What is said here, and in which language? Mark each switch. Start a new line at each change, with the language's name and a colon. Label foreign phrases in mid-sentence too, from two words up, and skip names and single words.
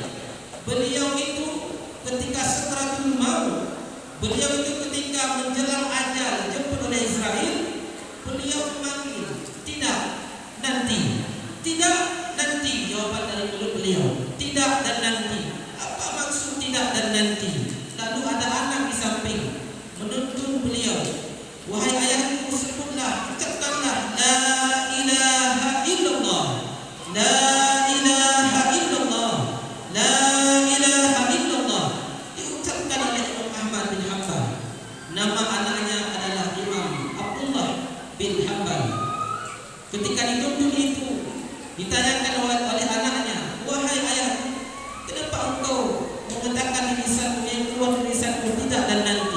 Indonesian: Beliau itu ketika sakaratul maut, beliau itu ketika menjelang ajal dijemput oleh Israel, beliau memanggil, tidak nanti, tidak nanti, jawaban dari mulut beliau, tidak dan nanti. Apa maksud tidak dan nanti? Lalu ada anak di samping menuntun beliau, wahai ayahku, sebutlah, ucapkanlah
Arabic: لا إله إلا الله, لا إله إلا الله, لا إله إلا الله.
Indonesian: Diucapkan oleh Imam Ahmad bin Hanbal. Nama anaknya adalah Imam Abdullah bin Hanbal. Ketika dituntun itu, ditanyakan oleh anaknya, wahai ayahku, kenapa engkau mengatakan lisanmu yang keluar dari lisanmu tidak dan nanti?